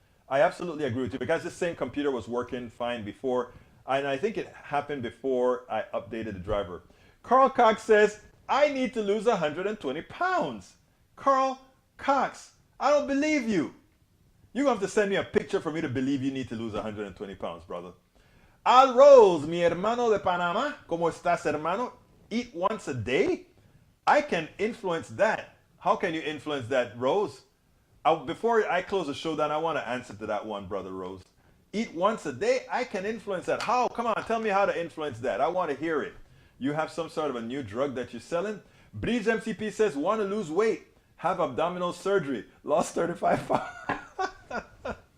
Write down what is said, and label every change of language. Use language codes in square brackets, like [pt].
[en] I absolutely agree with you because this same computer was working fine before, and I think it happened before I updated the driver. Carl Cox says, I need to lose 120 pounds. Carl Cox, I don't believe you. You're going to have to send me a picture for me to believe you need to lose 120 pounds, brother. [es] Al Rose, mi hermano de Panama, ¿cómo estás, hermano? [en] Eat once a day? I can influence that. How can you influence that, Rose? Before I close the show down, I want to answer to that one, brother Rose. Eat once a day? I can influence that. How? Come on, tell me how to influence that. I want to hear it. You have some sort of a new drug that you're selling? Breeze MCP says, want to lose weight. Have abdominal surgery, lost 35 pounds.